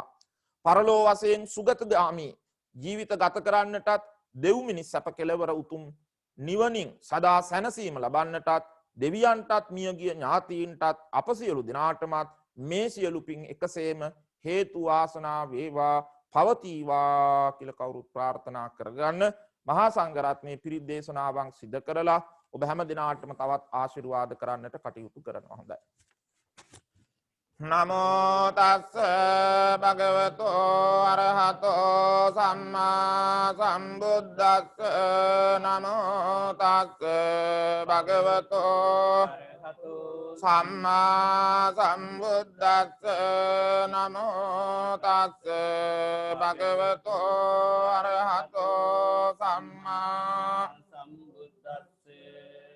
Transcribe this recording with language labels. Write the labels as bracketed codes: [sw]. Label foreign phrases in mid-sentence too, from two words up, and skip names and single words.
[si] පරලෝ වශයෙන් සුගතගාමී ජීවිත ගත කරන්නටත් දෙව් මිනිස් අප කෙලවර උතුම් නිවනින් සදා සැනසීම ලබන්නටත් දෙවියන්ටත් මියගිය ඥාතීන්ටත් අප සියලු දෙනාටමත් මේ සියලු පින් එකසේම හේතු වාසනා වේවා පවතිවා කියලා කවුරුත් ප්‍රාර්ථනා කරගන්න මහා සංඝරත්නයේ පිරිත් දේශනාවන් සිදු කරලා ඔබ හැම දිනාටම තවත් ආශිර්වාද කරන්නට කටයුතු කරනවා. හොඳයි. [pi] නමෝ තස්ස භගවතෝ අරහතෝ සම්මා සම්බුද්දස්ස නමෝ තස්ස භගවතෝ සම්මා සම්බුද්දස්ස නමෝ තස්ස භගවතෝ අරහතෝ සම්මා